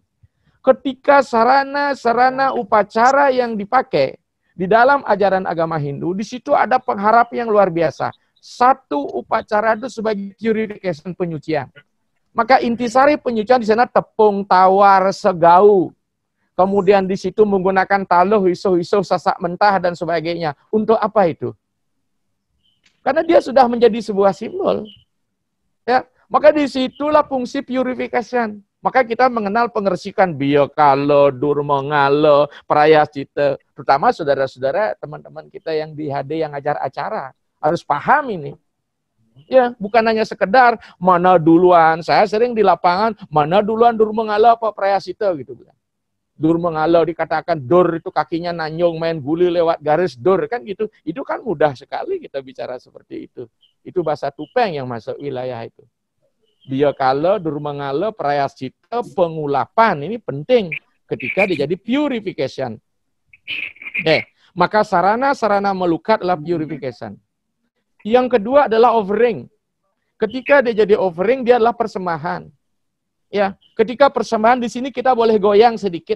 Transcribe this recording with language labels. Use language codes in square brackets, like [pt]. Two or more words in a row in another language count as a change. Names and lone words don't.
[id] Ketika sarana-sarana upacara yang dipakai di dalam ajaran agama Hindu, di situ ada pengharapan yang luar biasa. Satu upacara itu sebagai purification, penyucian. Maka intisari penyucian di sana tepung, tawar, segau. Kemudian di situ menggunakan taluh, iso-iso, sasak mentah, dan sebagainya. Untuk apa itu? Karena dia sudah menjadi sebuah simbol. Ya, maka disitulah fungsi purification. Maka kita mengenal pengersikan biokalo, durmangala, prayascita. Terutama saudara-saudara, teman-teman kita yang di HD yang ajar acara. Harus paham ini. Ya, bukan hanya sekedar mana duluan. Saya sering di lapangan, mana duluan durmangala apa prayascita gitu. Durmangala dikatakan dur itu kakinya nanyong main guli lewat garis dur kan gitu. Itu kan mudah sekali kita bicara seperti itu. Itu bahasa Tupeng yang masuk wilayah itu. Biokala, durmangala, prayascita, pengulapan ini penting ketika dia jadi purification. Maka sarana-sarana melukat adalah purification. Yang kedua adalah offering. Ketika dia jadi offering, dia adalah persembahan. Ya, ketika persembahan di sini kita boleh goyang sedikit.